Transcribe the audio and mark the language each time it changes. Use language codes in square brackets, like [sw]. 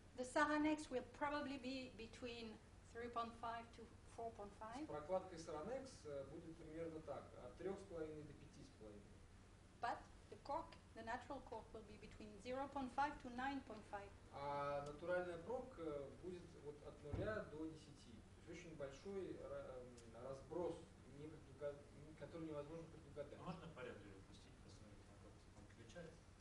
[en] The Saranex will probably be between 3.5 to 4.5. [ru] С прокладкой Saranex будет примерно так, от 3,5 до 5,5. [en] But the cork, the natural cork, will be between 0.5 to 9.5. [ru] А натуральная пробка будет вот от 0 до 10. То есть очень большой разброс, который невозможно предугадать. Можно по ряду ее пустить, посмотреть, как он включается?